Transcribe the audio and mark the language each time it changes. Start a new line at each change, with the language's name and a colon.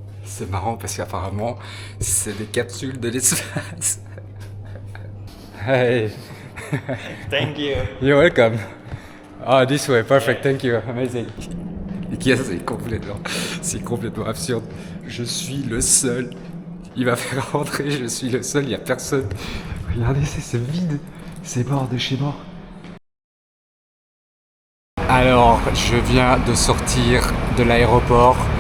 French: C'est marrant parce qu'apparemment, c'est des capsules de l'espace.
English: Hey, Thank you. you're welcome. Oh, this way, perfect, thank you, amazing.
French: Et qui c'est complètement absurde. Je suis le seul. Il va faire rentrer, je suis le seul, il n'y a personne. Regardez, c'est vide. C'est mort de chez mort. Alors, je viens de sortir de l'aéroport.